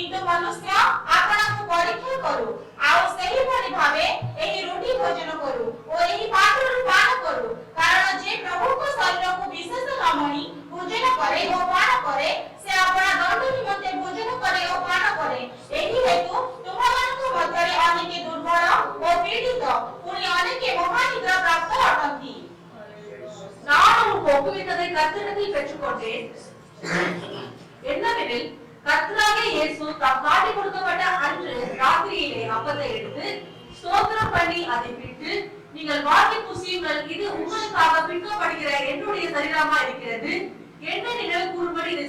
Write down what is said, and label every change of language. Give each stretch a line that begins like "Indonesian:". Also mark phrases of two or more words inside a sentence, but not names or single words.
Odia: କିନ୍ତୁ ମନୁଷ୍ୟ ପରୀକ୍ଷା କରୁ ଆଉ ସେହିଭଳି ଭାବେ ଏହି ରୁଟି ଭୋଜନ କରୁ ଓ ଏହି ପାତ୍ରରୁ ପାନ କରୁ କାରଣ ଯେ ପ୍ରଭୁଙ୍କ ଶରୀରକୁ ବିଶେଷ ନ ମଣି ଭୋଜନ କରେ ଓ ପାନ କରେ ସେ ଆପଣା ଦଣ୍ଡ ନିମନ୍ତେ ଭୋଜନ କରେ ଓ ପାନ କରେ ଏହି ହେତୁ ତୁମମାନଙ୍କ ମଧ୍ୟରେ ଅନେକେ ଦୁର୍ବଳ ଓ ପୀଡ଼ିତ ପୁଣି ଅନେକେ ମହାନିଦ୍ରା ପ୍ରାପ୍ତ ଅଟନ୍ତି
Tamil: நான் உனக்கு ஒப்புவித்ததை கர்த்தரிடத்தில் பெற்றுக்கொண்டேன் என்னவெனில் கர்த்தராகிய இயேசு தாம் காட்டிக் கொடுக்கப்பட்ட அன்று ராத்திரியிலே அப்பத்தை எடுத்து ஸ்தோத்திரம் பண்ணி அதை பிட்டு நீங்கள் வாங்கி புசியுங்கள் இது உங்களுக்காக பிற்கப்படுகிற என்னுடைய சரீரமா இருக்கிறது என்ன நினைவு கூறும்படி இதை